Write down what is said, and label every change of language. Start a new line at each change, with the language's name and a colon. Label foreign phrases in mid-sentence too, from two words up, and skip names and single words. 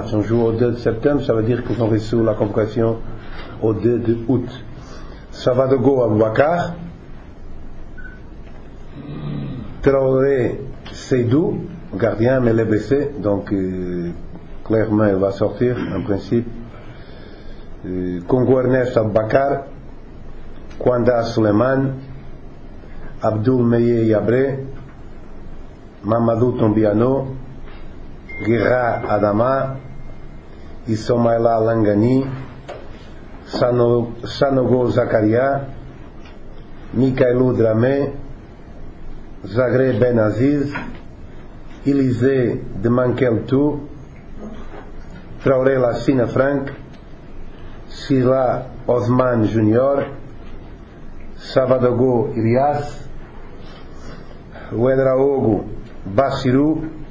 French: On joue au 2 de septembre, ça veut dire qu'ils ont reçu la convocation au 2 de août. Savadogo Aboubakar, Traoré Seydou, gardien mais il est blessé, donc clairement il va sortir en principe. Congo Ernest Aboubakar, Kwanda Suleiman, Abdul Meye Yabre, Mamadou Tombiano, Guerra Adama, Issomaila Langani, Sanogo Zakaria, Mikaelou Dramé, Zagré Ben Aziz, Élysée de Mankeltou, Traoré Lassina Frank, Sila Osman Junior, Savadogo Ilias, Ouedraogo Bassirou,